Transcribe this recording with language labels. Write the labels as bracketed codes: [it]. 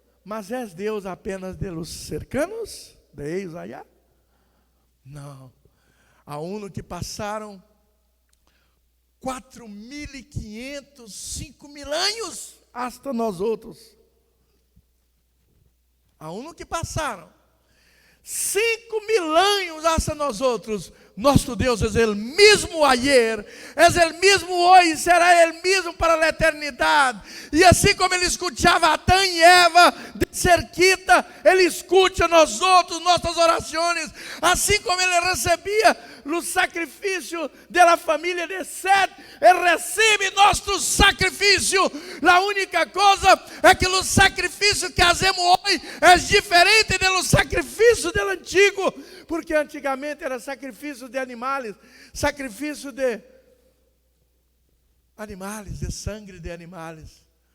[pt] Mas é Deus apenas [es] de los cercanos, [pt] de eles allá? Não. Há um que passaram 4.500, 5.000 anos, hasta nós outros. Há um que passaram [es] 5.000 anos hasta nosotros. Nuestro Dios es el mismo ayer, es el mismo hoy, será el mismo para la eternidad. [pt] E assim como Ele escutava Adão e Eva [es] de cerquita, [pt] Ele escuta nós outros, nossas orações. Assim como Ele recebia o sacrifício da família de Sete, Ele recebe nosso sacrifício. A única coisa é que o sacrifício que fazemos hoje é diferente do sacrifício do antigo, porque antigamente era sacrifício de animais, sacrifício de animais, de sangue de animais.